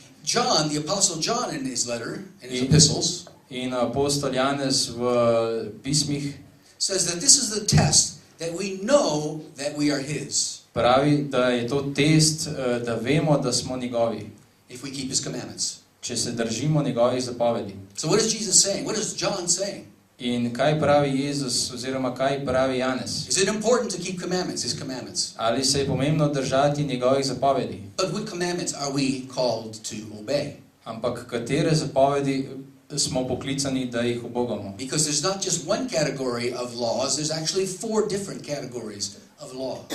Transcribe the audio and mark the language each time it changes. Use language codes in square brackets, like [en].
[en] John, the Apostle John in his letter, in his epistles, [sl] in apostol Janez v pismih [en] says that this is the test that we know that we are his. [sl] Pravi, da je to test, da vemo, da smo njegovi. [en] If we keep his commandments. [sl] Če se držimo njegovih zapovedi. [en] So what is Jesus saying? What is John saying? [sl] In kaj pravi Jezus oziroma kaj pravi Janez? [en] Is it important to keep commandments, his commandments? [sl] Ali se je pomembno držati njegovih zapovedi? [en] But what commandments are we called to obey? [sl] Ampak katere zapovedi smo poklicani, da jih ubogamo? [en] Because there's not just one category of laws, there's actually 4 different categories of law.